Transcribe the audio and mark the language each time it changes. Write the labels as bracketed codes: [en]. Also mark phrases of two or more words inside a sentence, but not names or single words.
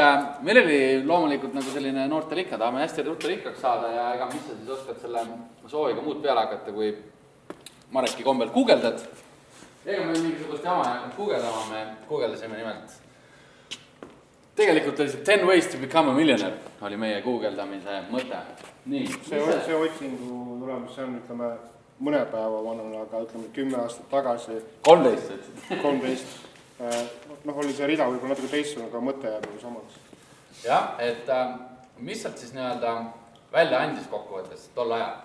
[et] Meil oli loomulikult nagu selline noortel ikka, tahame hästi ruttu rikkaks saada ja ega mis sa siis oskad selle sooviga muud peale hakata, kui Mareki kombel guugeldad. Ega me mingisugust jama ei hakanud guugeldama, me guugeldasime nimelt. Tegelikult oli see [en] 10 ways to become a millionaire, [et] oli meie guugeldamise mõte. Nii, see otsingu tulemus, see on ütleme mõne päeva vanune, aga ütleme 10 aastat tagasi. 13. Oli see rida võib-olla natuke teistsugune, aga mõte jääb nagu samaks. Jah, mis sealt siis nii-öelda välja andis kokkuvõttes tol ajal?